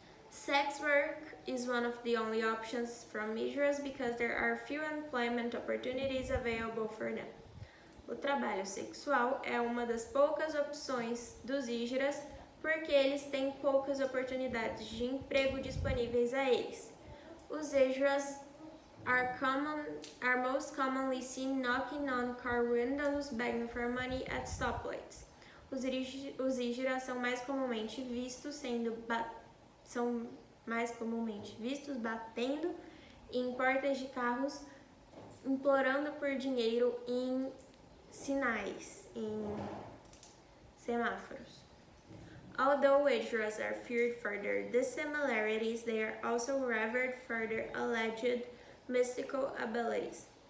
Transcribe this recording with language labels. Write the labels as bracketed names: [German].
[English] Sex work is one of the only options from Hijras because there are few employment opportunities available for them. [Portuguese] O trabalho sexual é uma das poucas opções dos Hijras porque eles têm poucas oportunidades de emprego disponíveis a eles. Os Hijras [English] are most commonly seen knocking on car windows, begging for money at stoplights. [Portuguese] Os ígeras são mais comumente vistos batendo em portas de carros, implorando por dinheiro em sinais, em semáforos. [English] Although ígeras are feared for their dissimilarities, they are also revered for their alleged mystical abilities.